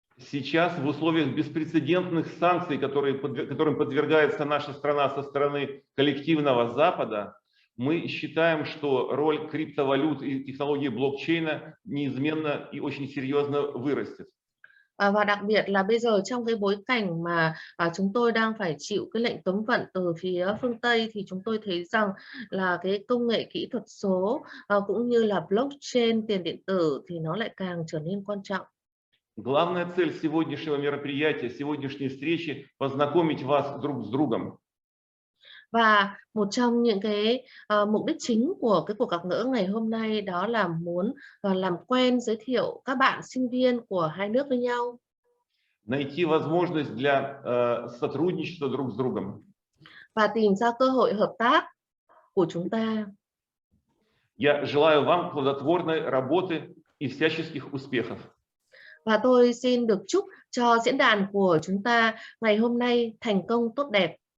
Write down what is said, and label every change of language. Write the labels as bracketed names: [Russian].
[Russian] Сейчас в условиях беспрецедентных санкций, которым подвергается наша страна со стороны коллективного Запада, мы считаем, что роль криптовалют и технологии блокчейна неизменно и очень серьезно вырастет. [Vietnamese] Và đặc biệt là bây giờ trong cái bối cảnh mà chúng tôi đang phải chịu cái lệnh cấm vận từ phía phương Tây thì chúng tôi thấy rằng là cái công nghệ kỹ thuật số cũng như là blockchain, tiền điện tử thì nó lại càng trở nên quan trọng. [Russian] Главная цель сегодняшнего мероприятия, сегодняшней встречи – познакомить вас друг с другом. [Vietnamese] Và một trong những cái mục đích chính của cái cuộc gặp gỡ ngày hôm nay đó là muốn làm quen, giới thiệu các bạn sinh viên của hai nước với nhau. [Russian] Найти возможность для сотрудничества друг с другом. [Vietnamese] Và tìm ra cơ hội hợp tác của chúng ta. [Russian] Я желаю вам плодотворной работы и всяческих успехов. [Vietnamese] Và tôi xin được chúc cho diễn đàn của chúng ta ngày hôm nay thành công tốt đẹp.